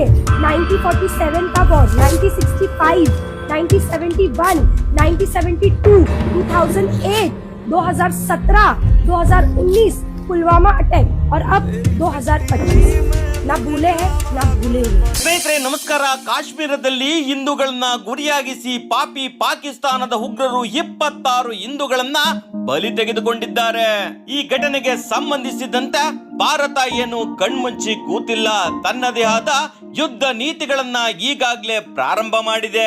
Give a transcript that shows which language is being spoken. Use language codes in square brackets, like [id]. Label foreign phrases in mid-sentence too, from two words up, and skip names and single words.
[hi] 1947 का वॉर, 1965, 1971, 1972, 2008, 2017, 2019 पुलवामा अटैक और अब 2025 ना भूले हैं ना भूलेंगे। [kn] ಸ್ನೇಹಿತರೆ ನಮಸ್ಕಾರ. ಕಾಶ್ಮೀರದಲ್ಲಿ ಹಿಂದೂಗಳನ್ನ ಗುರಿಯಾಗಿಸಿ ಪಾಪಿ ಪಾಕಿಸ್ತಾನದ ಉಗ್ರರು 26 ಹಿಂದೂಗಳನ್ನ ಬಲಿ ತೆಗೆದುಕೊಂಡಿದ್ದಾರೆ. ಈ ಘಟನೆಗೆ ಸಂಬಂಧಿಸಿದಂತೆ ಭಾರತ ಏನು ಕಣ್ಮುಚ್ಚಿ ಕೂತಿಲ್ಲ, ತನ್ನದೇ ಆದ ಯುದ್ಧ ನೀತಿಗಳನ್ನ ಈಗಾಗಲೇ ಪ್ರಾರಂಭ ಮಾಡಿದೆ.